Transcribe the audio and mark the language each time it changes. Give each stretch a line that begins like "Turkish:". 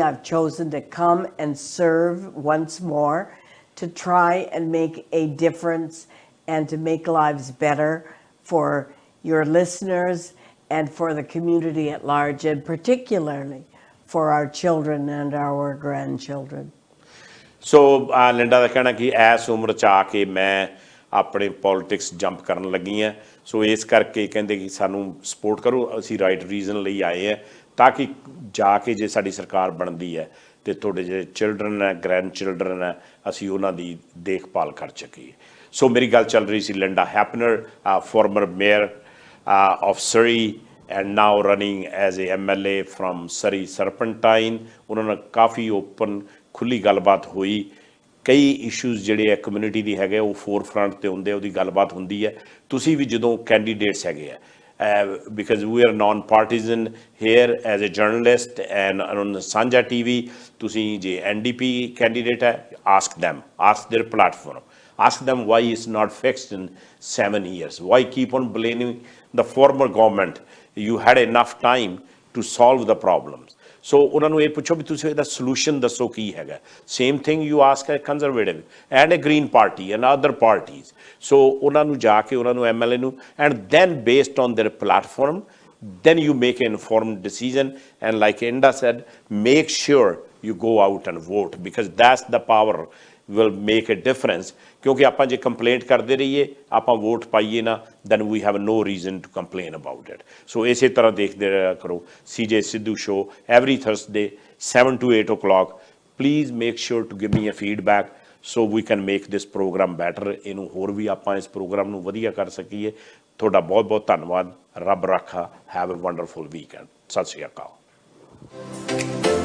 English: I've chosen to come and serve once more, to try and make a difference and to make lives better for your listeners and for the community at large, and particularly for our children and our grandchildren.
Punjabi: So Linda ਦਾ ਕਹਿਣਾ ਕਿ ਇਸ ਉਮਰ 'ਚ ਆ ਕੇ ਮੈਂ ਆਪਣੇ politics jump ਕਰਨ ਲੱਗੀ ਹਾਂ, ਸੋ ਇਸ ਕਰਕੇ ਕਹਿੰਦੇ ਕਿ ਸਾਨੂੰ ਸਪੋਰਟ ਕਰੋ, ਅਸੀਂ ਰਾਈਟ ਰੀਜ਼ਨ ਲਈ ਆਏ ਹਾਂ, ਤਾਂ ਕਿ ਜਾ ਕੇ ਜੇ ਸਾਡੀ ਸਰਕਾਰ ਬਣਦੀ ਹੈ ਤੇ ਤੁਹਾਡੇ ਜਿਹੜੇ ਚਿਲਡਰਨ ਹੈ, ਗ੍ਰੈਂਡ ਚਿਲਡਰਨ ਹੈ, ਅਸੀਂ ਉਹਨਾਂ ਦੀ ਦੇਖਭਾਲ ਕਰ ਸਕੀਏ. ਸੋ ਮੇਰੀ ਗੱਲ ਚੱਲ ਰਹੀ ਸੀ
English: Linda Hepner, former mayor of Surrey and now running as a MLA from Surrey Serpentine.
Punjabi: ਉਹਨਾਂ ਨਾਲ ਕਾਫੀ ਓਪਨ ਖੁੱਲ੍ਹੀ ਗੱਲਬਾਤ ਹੋਈ. ਕਈ ਇਸ਼ੂਜ਼ ਜਿਹੜੇ ਆ ਕਮਿਊਨਿਟੀ ਦੀ ਹੈਗੇ ਉਹ ਫੋਰ ਫਰੰਟ 'ਤੇ ਹੁੰਦੇ, ਉਹਦੀ ਗੱਲਬਾਤ ਹੁੰਦੀ ਹੈ. ਤੁਸੀਂ ਵੀ ਜਦੋਂ ਕੈਂਡੀਡੇਟਸ ਹੈਗੇ ਆ
English: because we are non-partisan here as a journalist and on Sanjha TV,
Punjabi: ਤੁਸੀਂ ਜੇ NDP candidate ਹੈ,
English: ask them, ask their platform, ask them why it's not fixed in 7 years, why keep on blaming the former government, you had enough time to solve the problems.
Punjabi: So ਉਹਨਾਂ ਨੂੰ ਇਹ ਪੁੱਛੋ ਵੀ ਤੁਸੀਂ ਇਹਦਾ solution ਦੱਸੋ ਕੀ ਹੈਗਾ.
English: Same thing you ask a conservative and a green party and other parties. So
Punjabi: ਉਹਨਾਂ ਨੂੰ ਜਾ ਕੇ ਉਹਨਾਂ ਨੂੰ MLA ਨੂੰ,
English: and then based on their platform, then you make an informed decision. And like Inda said, make sure you go out and vote, because that's the power will make a difference.
Punjabi: ਕਿਉਂਕਿ ਆਪਾਂ ਜੇ complaint ਕਰਦੇ ਰਹੀਏ, ਆਪਾਂ vote ਪਾਈਏ ਨਾ,
English: then we have no reason to complain about it.
Punjabi: So ਇਸੇ ਤਰ੍ਹਾਂ ਦੇਖਦੇ ਰਿਹਾ ਕਰੋ CJ Sidhu show
English: every Thursday 7 to 8 o'clock. Please make sure to give me a feedback so we can make this program better.
Punjabi: ਇਹਨੂੰ ਹੋਰ ਵੀ ਆਪਾਂ ਇਸ programme ਨੂੰ ਵਧੀਆ ਕਰ ਸਕੀਏ. ਤੁਹਾਡਾ ਬਹੁਤ ਬਹੁਤ ਧੰਨਵਾਦ. ਰੱਬ ਰਾਖਾ.
English: Have a wonderful weekend.
Punjabi: ਸਤਿ ਸ਼੍ਰੀ ਅਕਾਲ.